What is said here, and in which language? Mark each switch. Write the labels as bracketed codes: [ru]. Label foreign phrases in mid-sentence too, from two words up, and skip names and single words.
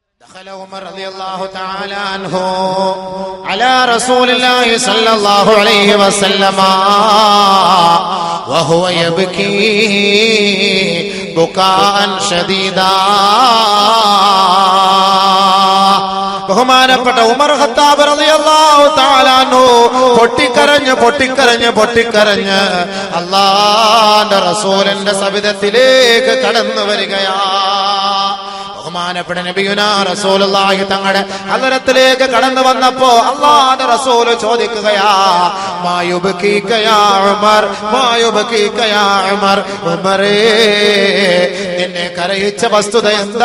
[ar] دخل عمر رضي الله تعالى عنه على رسول الله صلى الله عليه وسلم وهو يبكي بكاء شديدا. [ml] ബഹുമാനപ്പെട്ട ഉമർ ഖത്താബ് [ar] رضي الله تعالى عنه [ml] പൊട്ടിക്കരഞ്ഞ് അല്ലാഹുവിന്റെ റസൂലിന്റെ സവിധത്തിലേക്ക് കടന്നു വരികയാണ്. ബഹുമാനപ്പെട്ട [ar] نبينا رسول الله [ml] തങ്ങളുടെ ഹദറത്തിലേക്ക് കടന്നു വന്നപ്പോ അല്ലാഹുവിന്റെ റസൂൽ ചോദിക്കുകയാ, [ar] ما يبكيك يا عمر ما يبكيك يا عمر, [ml] ഉമറേ നിന്നെ കരയിച്ച വസ്തുത എന്താ?